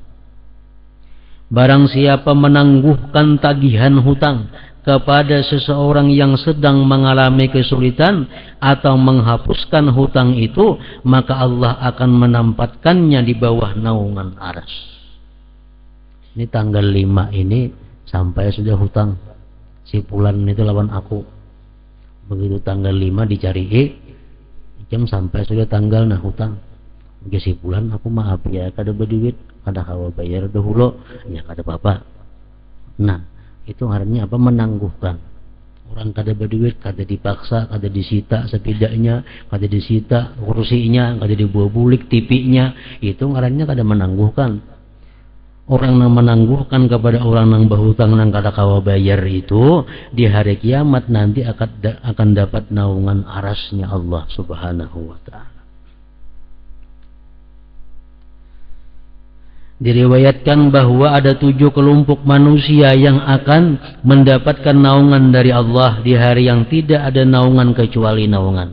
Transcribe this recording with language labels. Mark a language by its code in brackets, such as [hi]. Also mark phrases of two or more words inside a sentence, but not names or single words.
[id] Barang siapa menangguhkan tagihan hutang kepada seseorang yang sedang mengalami kesulitan atau menghapuskan hutang itu, maka Allah akan menempatkannya di bawah naungan aras. [bjn] Ini tanggal 5 ini sampai sudah hutang. Si Pulan itu lawan aku. Begitu tanggal 5 dicari jam sampai sudah tanggal nah hutang. Begitu si Pulan aku maaf ya kada berduit. Kada kawa bayar dahulu ya kada apa-apa. [id] Nah, itu artinya apa? Menangguhkan. [bjn] Orang kada berduit, kada dipaksa, kada disita sepedanya, kada disita kursinya, kada dibawa bulik tipinya, itu artinya kada menangguhkan. Orang yang menangguhkan kepada orang yang berhutang yang kada kawa bayar itu di hari kiamat nanti akan dapat naungan arasnya Allah [ar] Subhanahu wa taala. [id] Diriwayatkan bahwa ada 7 kelompok manusia yang akan mendapatkan naungan dari Allah di hari yang tidak ada naungan kecuali naungan.